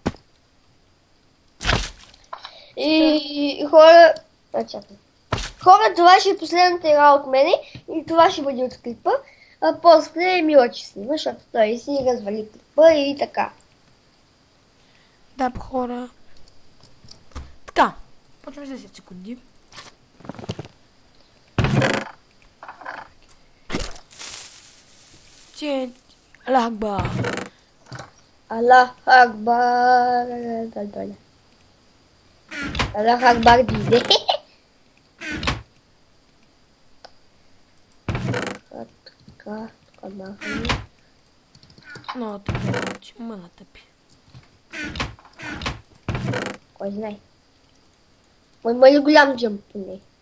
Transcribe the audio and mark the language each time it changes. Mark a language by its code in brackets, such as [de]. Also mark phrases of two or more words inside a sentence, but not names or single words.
[bg] И хора... Чакай. Хора, това ще е последната игра от мене и това ще бъде от клипа. А после Мила ще снима, защото той си развали клипа и така. Да, хора. Така, почваме за 10 секунди. [ar] الله أكبر. الله أكبر. الله أكبر диде. [bg] Така, махаме. Много тъпи, мъна тъпи. Кой знае. Има ли голям джъмп поне?